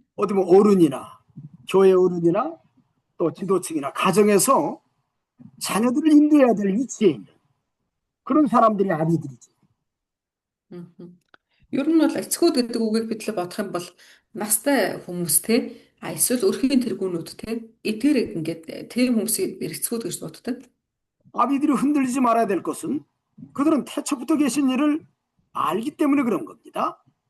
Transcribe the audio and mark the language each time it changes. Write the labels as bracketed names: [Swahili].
[Korean] 어디 뭐 어른이나 교회 어른이나 또 지도층이나 가정에서 자녀들을 인도해야 될 위치에 있는 그런 사람들이 아비들이죠. [Mongolian] Ер нь бол эцгүүд гэдэг үгийг бидлээ бодох юм бол настай хүмүүс те эсвэл өрхийн тэргүүнүүд те эдгээр ингээд тийм хүмүүсийг эцгүүд гэж боддог. [Korean] 아비들이 흔들리지 말아야 될 것은 그들은 태초부터 계신 일을 알기 때문에 그런 겁니다.